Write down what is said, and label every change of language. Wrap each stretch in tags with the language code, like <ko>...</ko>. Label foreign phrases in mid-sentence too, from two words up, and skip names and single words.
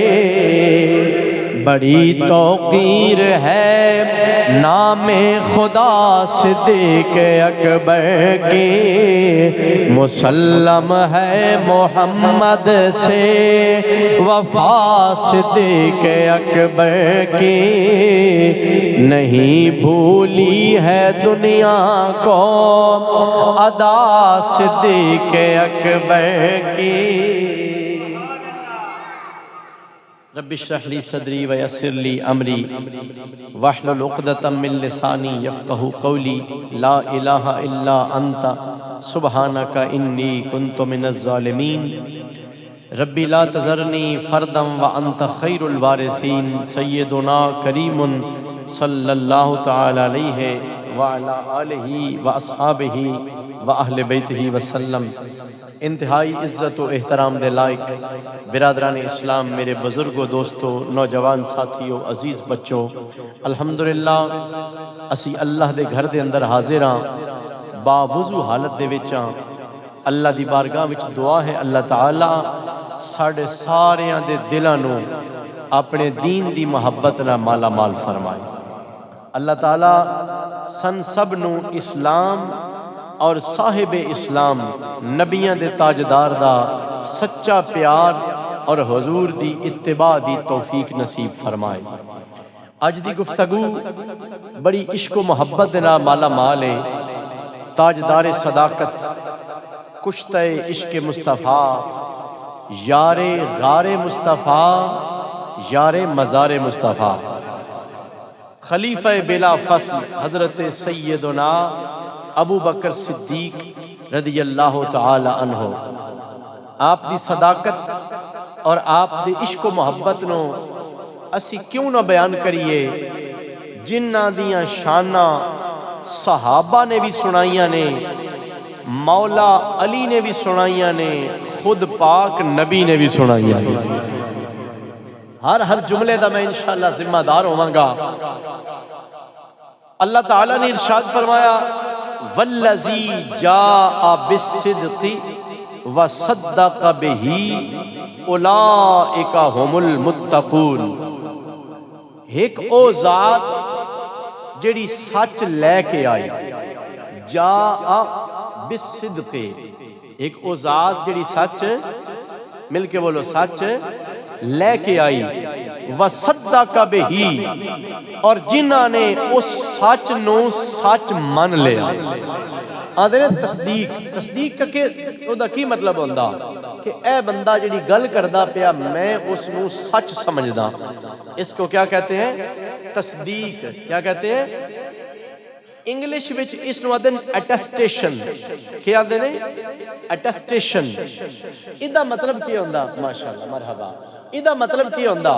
<ur>بڑی توقیر ہے نام خدا صدیق اکبر کی، مسلم ہے محمد سے وفا صدیق اکبر کی، نہیں بھولی ہے دنیا کو ادا صدیق اکبر کی۔</ur> <ar>رب اشرح لی صدری ویسر لی امری واحلل عقدۃ من لسانی یفقہوا قولی، لا الہ الا انت سبحانک انی کنت من الظالمین، ربی لا تذرنی فردا وانت خیر الوارثین، سیدنا کریم صلی اللہ تعالی علیہ وعلی آلہ واصحابہ واہل بیتہ وسلم۔</ar> <pa>انتہائی عزت و احترام دے لائق برادران اسلام، میرے بزرگوں، دوستوں، نوجوان ساتھیوں، عزیز بچوں، الحمدللہ اسی اللہ دے گھر دے اندر حاضر ہاں، باوضو حالت دے وچ ہاں۔ اللہ دی بارگاہ وچ دعا ہے اللہ تعالی ساڑے ساریاں دے دلاں نو اپنے دین دی محبت نہ مالا مال فرمائے۔ اللہ تعالی سن سب نو اسلام اور صاحب اسلام نبیاں دے تاجدار دا سچا پیار اور حضور دی اتباع دی توفیق نصیب فرمائے۔ اج دی گفتگو بڑی عشق و محبت نہ مالا مال ہے، تاجدار صداقت، کشتہ عشق مصطفیٰ، یار غار مصطفیٰ، یار مزار مصطفیٰ، خلیفہ بلا فصل حضرت سیدنا ابو بکر صدیق</pa> <ar>رضی اللہ تعالی عنہ،</ar> <pa>آپ دی صداقت اور آپ دی عشق و محبت نو اسی کیوں نہ بیان کریے جنہ دیاں شاناں صحابہ نے بھی سنائیاں نے، مولا علی نے بھی سنائیاں نے، خود پاک نبی نے بھی سنائیاں نے۔ ہر جملے دا میں انشاءاللہ ذمہ دار ہوواں گا۔ اللہ تعالیٰ نے ارشاد فرمایا،</pa> <ar>والذی جاء بالصدق وصدق بہ اولئک هم المتقون،</ar> <pa>ایک او ذات جڑی سچ لے کے آئی،</pa> <ar>جاء بالصدق،</ar> <pa>ایک او ذات جڑی سچ، مل کے بولو، سچ لے کے آئی،</pa> <ar>وصدق بہ،</ar> <pa>اور جنہاں نے اس سچ نو سچ من لیا۔ آدھے تصدیق کا کی مطلب ہوندہ کہ اے بندہ جڑی گل کردا پیا میں اس نو سچ سمجھدا،</pa> <ur>اس کو کیا کہتے ہیں؟ تصدیق۔ کیا کہتے ہیں؟</ur> <pa>انگلش وچ اس نو آدھن اٹیسٹیشن۔ کیا آدھے نے؟ اٹیسٹیشن۔ ایدہ مطلب کی ہوندہ؟ ماشاءاللہ، مرحبا۔ ایدہ مطلب کی ہوندہ؟</pa>